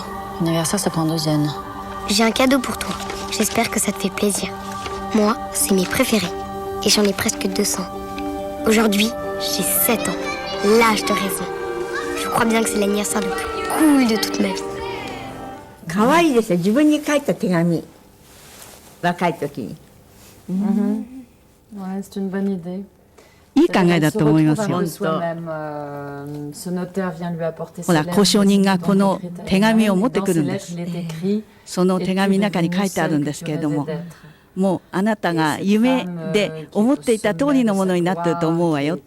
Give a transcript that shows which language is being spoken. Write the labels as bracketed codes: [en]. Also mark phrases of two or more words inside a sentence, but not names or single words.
[fr] Anniversaire, ça prend 2 yens. J'ai un cadeau pour toi. J'espère que ça te fait plaisir. Moi, c'est mes préférés. Et j'en ai presque 200. Aujourd'hui, j'ai 7 ans. L'âge de raison. Je crois bien que c'est l'anniversaire le plus cool de toute ma vie. [ja] 可愛いですね。自分に書いた手紙。若い時に。 [fr] Ouais, c'est une bonne idée. [ja] いい考えだと思いますよ。ほら、交渉人がこの手紙を持ってくるんです。その手紙の中に書いてあるんですけれども、もうあなたが夢で思っていた通りのものになっていると思うわよ。